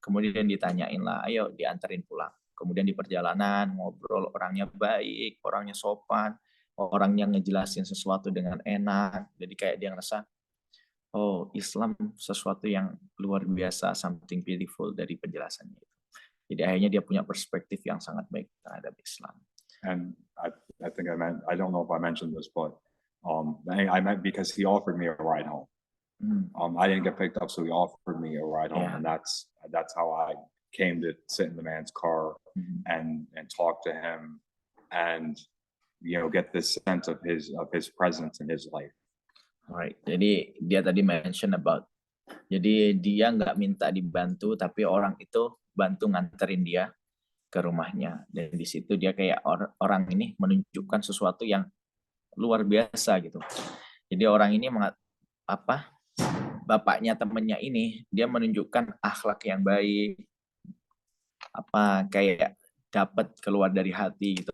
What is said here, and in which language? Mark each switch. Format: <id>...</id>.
<id>Kemudian ditanyain lah, ayo dianterin pulang. Kemudian di perjalanan ngobrol, orangnya baik, orangnya sopan, orangnya ngejelasin sesuatu dengan enak. Jadi kayak dia ngerasa, oh, Islam sesuatu yang luar biasa,</id> <en>something beautiful</en> <id>dari penjelasannya itu. Jadi akhirnya dia punya perspektif yang sangat baik terhadap Islam.</id> <en>And I think I don't know if I mentioned this, but I meant because he offered me a ride home. I didn't get picked up, so he offered me a ride home, and that's how I came to sit in the man's car and talk to him, and get this sense of his presence in his life.</en> <id>Alright, jadi dia tadi</id> <en>mention about,</en> <id>jadi dia nggak minta dibantu, tapi orang itu bantu nganterin dia ke rumahnya, dan di situ dia kayak orang ini menunjukkan sesuatu yang luar biasa gitu. Jadi orang ini bapaknya temennya ini dia menunjukkan akhlak yang baik, kayak dapat keluar dari hati gitu.</id>